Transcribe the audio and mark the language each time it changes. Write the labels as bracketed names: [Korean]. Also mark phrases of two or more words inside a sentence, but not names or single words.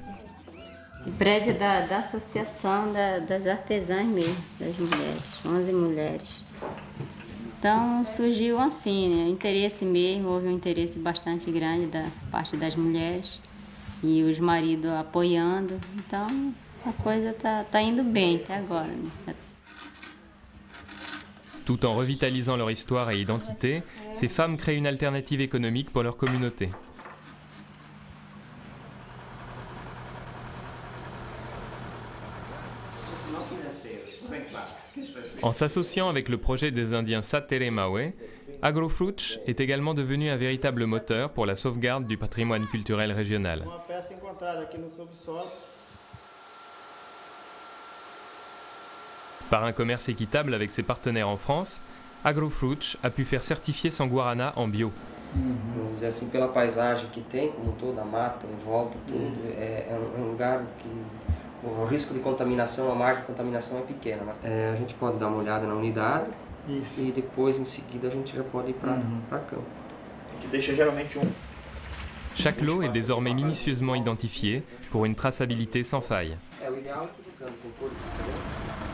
[Portuguese] Esse prédio é da Associação das Artesãs mesmo, das mulheres, 11 mulheres. Então surgiu assim, né, interesse mesmo, houve um interesse bastante grande da parte das mulheres e os maridos apoiando, então a coisa tá indo bem até agora, né? [French] Tout en revitalisant leur histoire et identité, ces femmes créent une alternative économique pour leur communauté. En s'associant avec le projet des Indiens Satere Mawe, Agrofrutos est également devenu un véritable moteur pour la sauvegarde du patrimoine culturel régional. Par un commerce équitable avec ses partenaires en France, Agrofrutos a pu faire certifier son guarana en bio. [Portuguese] Vamos dizer assim, pela paisagem que tem, como toda a mata em volta, tudo, é um lugar que o risco de contaminação, a margem de contaminação é pequena. A gente pode dar uma olhada na unidade. Isso. E depois, em seguida, a gente já pode ir para campo. Que deixa geralmente [French] Chaque lot est désormais minutieusement identifié pour une traçabilité sans faille. [Portuguese] O ideal é que usando com